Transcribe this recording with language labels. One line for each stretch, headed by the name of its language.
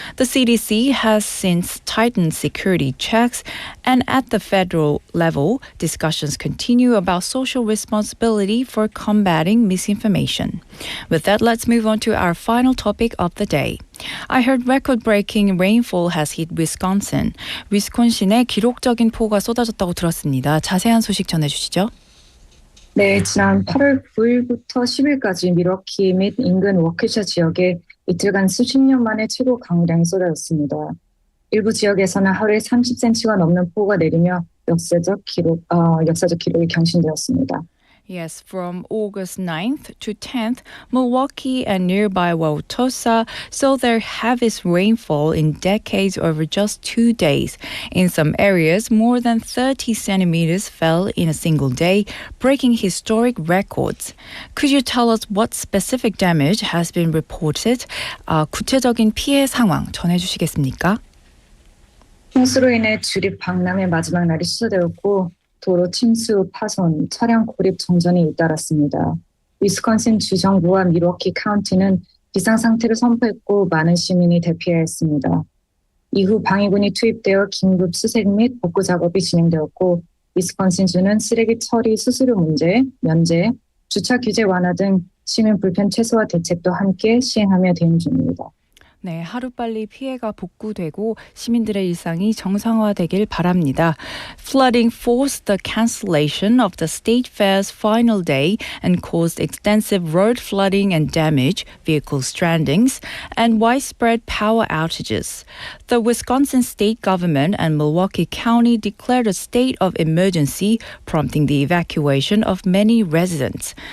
English: The CDC has since tightened security checks, and at the federal level, discussions continue about social responsibility for combating misinformation. With that, let's move on to our final topic of the day. I heard record-breaking rainfall has hit Wisconsin.
Korean: 위스콘신에 기록적인 폭우가 쏟아졌다고 들었습니다. 자세한 소식 전해주시죠. 네, 지난 8월 9일부터 10일까지 밀워키 및 인근 워크셔 지역에 이틀간 수십 년 만에 최고 강우량이 쏟아졌습니다. 일부 지역에서는 하루에 30cm가 넘는 폭우가 내리며 역사적 기록이 경신되었습니다.
English: Yes, from August 9th to 10th, Milwaukee and nearby Wauwatosa saw their heaviest rainfall in decades over just 2 days. In some areas, more than 30 centimeters fell in a single day, breaking historic records. Could you tell us what specific damage has been reported?
Korean: 구체적인 피해 상황 전해주시겠습니까? 홍수로 인해 주립 박람회 마지막 날이 취소되었고 도로 침수, 파손, 차량 고립 정전이 잇따랐습니다. 위스콘신 주정부와 밀워키 카운티는 비상상태를 선포했고 많은 시민이 대피해야 했습니다. 이후 방위군이 투입되어 긴급 수색 및 복구 작업이 진행되었고 위스콘신주는 쓰레기 처리 수수료 문제, 면제, 주차 규제 완화 등 시민 불편 최소화 대책도 함께 시행하며 대응 중입니다. 네, 하루빨리 피해가 복구되고 시민들의 일상이 정상화되길 바랍니다.
English: Flooding forced the cancellation of the state fair's final day and caused extensive road flooding and damage, vehicle strandings, and widespread power outages. The Wisconsin state government and Milwaukee County declared a state of emergency, prompting the evacuation of many residents.